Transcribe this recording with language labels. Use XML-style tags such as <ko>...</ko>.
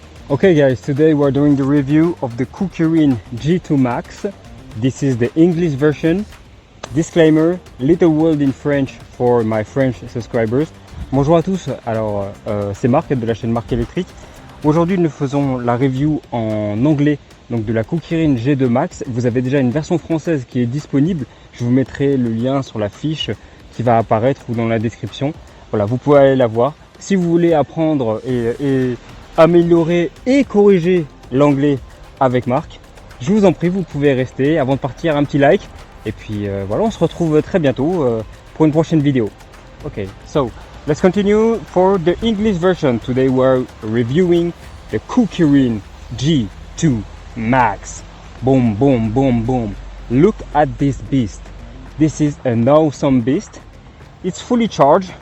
<en>Okay guys, today we're doing the review of the KUKIRIN G2 Max. This is the English version. Disclaimer, little word in French for my French subscribers.</en> <fr>Bonjour à tous, alors c'est Marc de la chaîne Marc électrique. Aujourd'hui nous faisons la review en anglais donc de la KUKIRIN G2 Max. Vous avez déjà une version française qui est disponible. Je vous mettrai le lien sur la fiche qui va apparaître ou dans la description. Voilà, vous pouvez aller la voir. Si vous voulez apprendre et améliorer et corriger l'anglais avec Marc, je vous en prie, vous pouvez rester. Avant de partir, un petit like. Et puis voilà, on se retrouve très bientôt pour une prochaine vidéo.</fr> <en>Okay, so let's continue for the English version. Today we're reviewing the KUKIRIN G2 Max. Boom, boom, boom, boom. Look at this beast. This is an awesome beast. It's fully charged.</en>